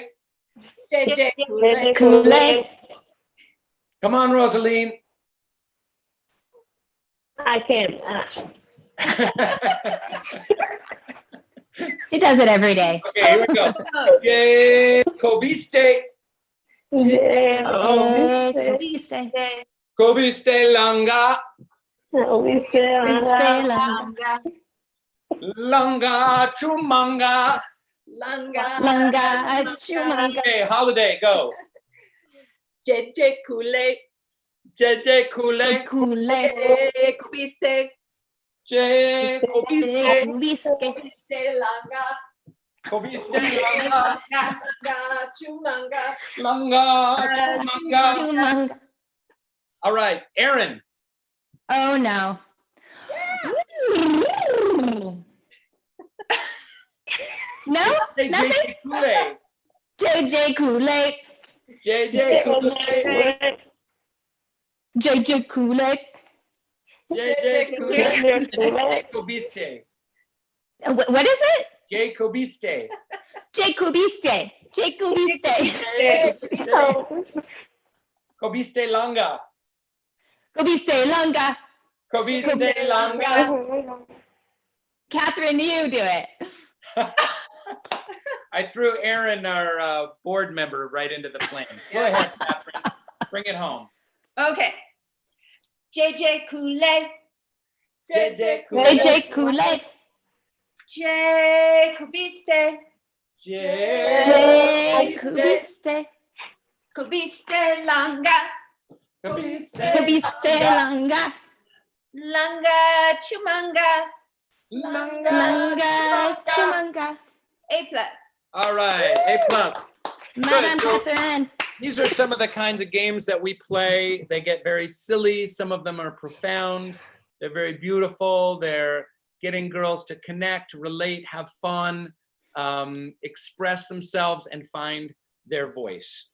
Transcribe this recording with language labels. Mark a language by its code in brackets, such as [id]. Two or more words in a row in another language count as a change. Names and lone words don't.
[en] JJ Kool-Aid. Come on, Rosaline. I can't. She does it every day. Okay, here we go. Yay, Kobiste. Kobiste Langa. Langa Chumanga. Langa, chumanga. Okay, holiday, go. JJ Koulé. JJ Koulé. Kool-Aid. Kubiste. J Kobiste. Kubiste langa. Kobiste Langa. Langa chumanga. Langa Chumanga. Chumanga. All right, Aaron. Oh no. No, Say nothing. JJ Koulé. JJ Kool-Aid. JJ Koulé. JJ Kool-Aid. JJ Koulé. Kobiste. What is it? J Kobiste. Jacobiste. Jacobiste. Kobiste Langa. Kobiste Langa. Kobiste Langa. Kathryn, you do it. I threw Aaron, our board member, right into the flames. Go ahead, Kathryn. Bring it home. Okay. JJ Koulé. JJ JJ Kool-Aid. J Kubiste. J kubiste. Kubiste langa. Kubiste langa. Langa chumanga. Langa chumanga. A+. All right, A+. Madam So- Kathryn. These are some of the kinds of games that we play. They get very silly. Some of them are profound. They're very beautiful. They're getting girls to connect, relate, have fun, express themselves, and find their voice.